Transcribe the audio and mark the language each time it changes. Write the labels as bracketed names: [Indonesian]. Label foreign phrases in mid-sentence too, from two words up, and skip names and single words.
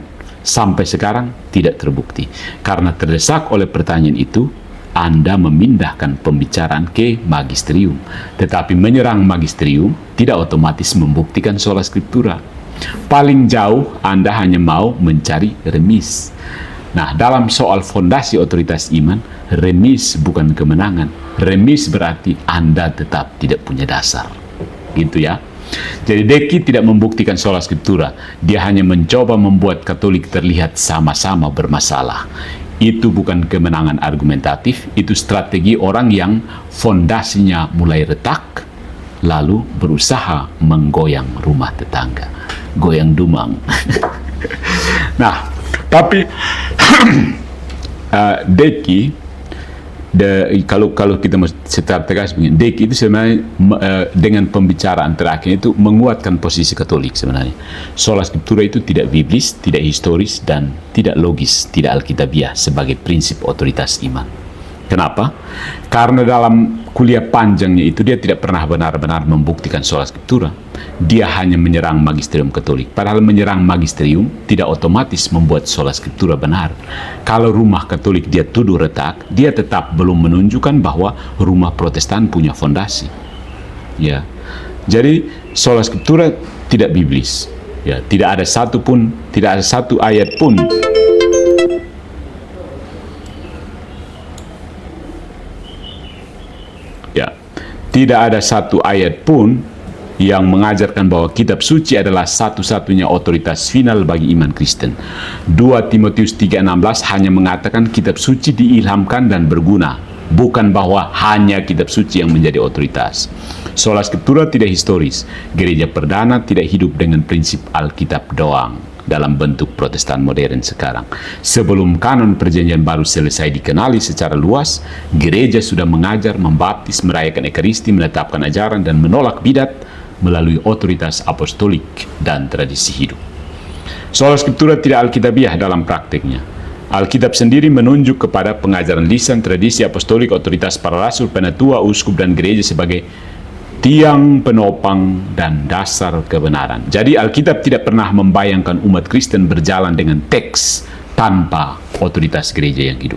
[Indonesian] Sampai sekarang tidak terbukti. Karena terdesak oleh pertanyaan itu, Anda memindahkan pembicaraan ke magisterium. Tetapi menyerang magisterium tidak otomatis membuktikan [Latin] sola scriptura. [Indonesian] Paling jauh Anda hanya mau mencari remis. Nah, dalam soal fondasi otoritas iman, remis bukan kemenangan. Remis berarti Anda tetap tidak punya dasar. Gitu ya. Jadi Deki tidak membuktikan [Latin] sola scriptura. [Indonesian] Dia hanya mencoba membuat Katolik terlihat sama-sama bermasalah. Itu bukan kemenangan argumentatif, itu strategi orang yang fondasinya mulai retak, lalu berusaha menggoyang rumah tetangga. Goyang dumang. Nah, tapi Deki, kalau kita secara tegas begini, Deki itu sebenarnya dengan pembicaraan terakhir itu menguatkan posisi Katolik sebenarnya. [Latin] Sola scriptura [Indonesian] itu tidak biblis, tidak historis, dan tidak logis, tidak alkitabiah sebagai prinsip otoritas iman. Kenapa? Karena dalam kuliah panjangnya itu dia tidak pernah benar-benar membuktikan [Latin] sola scriptura. [Indonesian] Dia hanya menyerang magisterium Katolik. Padahal menyerang magisterium tidak otomatis membuat [Latin] sola scriptura [Indonesian] benar. Kalau rumah Katolik dia tuduh retak, dia tetap belum menunjukkan bahwa rumah Protestan punya fondasi. Ya. Jadi [Latin] sola scriptura [Indonesian] tidak biblis. Ya, tidak ada satu ayat pun tidak ada satu ayat pun yang mengajarkan bahwa kitab suci adalah satu-satunya otoritas final bagi iman Kristen. 2 Timotius 3:16 hanya mengatakan kitab suci diilhamkan dan berguna, bukan bahwa hanya kitab suci yang menjadi otoritas. [Latin] Sola scriptura [Indonesian] tidak historis. Gereja perdana tidak hidup dengan prinsip Alkitab doang dalam bentuk Protestan modern sekarang. Sebelum kanon perjanjian baru selesai dikenali secara luas, gereja sudah mengajar, membaptis, merayakan ekaristi, menetapkan ajaran, dan menolak bidat melalui otoritas apostolik dan tradisi hidup. [Latin] Sola scriptura [Indonesian] tidak alkitabiah dalam prakteknya. Alkitab sendiri menunjuk kepada pengajaran lisan, tradisi apostolik, otoritas para rasul, penatua, uskup, dan gereja sebagai tiang penopang dan dasar kebenaran. Jadi Alkitab tidak pernah membayangkan umat Kristen berjalan dengan teks tanpa otoritas gereja yang hidup.